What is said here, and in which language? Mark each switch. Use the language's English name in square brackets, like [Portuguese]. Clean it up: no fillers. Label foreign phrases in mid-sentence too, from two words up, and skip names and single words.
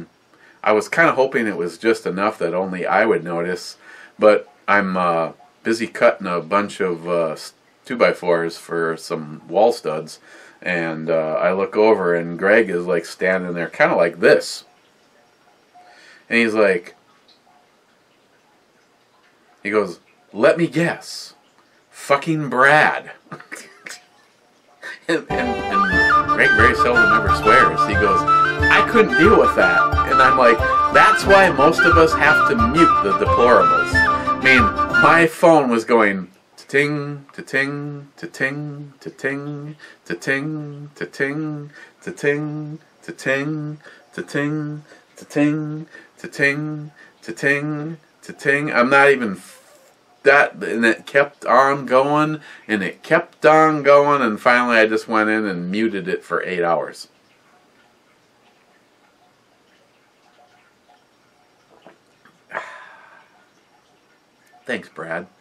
[English] I was kind of hoping it was just enough that only I would notice, but I'm busy cutting a bunch of 2x4s for some wall studs, and I look over and Greg is like standing there kind of like this, and he's like, he goes, "Let me guess, fucking Brad." and Greg very seldom ever swears. He goes, "I couldn't deal with that." And I'm like, that's why most of us have to mute the deplorables. I mean, my phone was going ta-ting, ta-ting, ta-ting, ta-ting, ta-ting, ta-ting, ta-ting, ta-ting, ta-ting, ta-ting, ta-ting, ta-ting, ta-ting. I'm not even that, and it kept on going, and it kept on going, and finally I just went in and muted it for 8 hours. Thanks, Brad.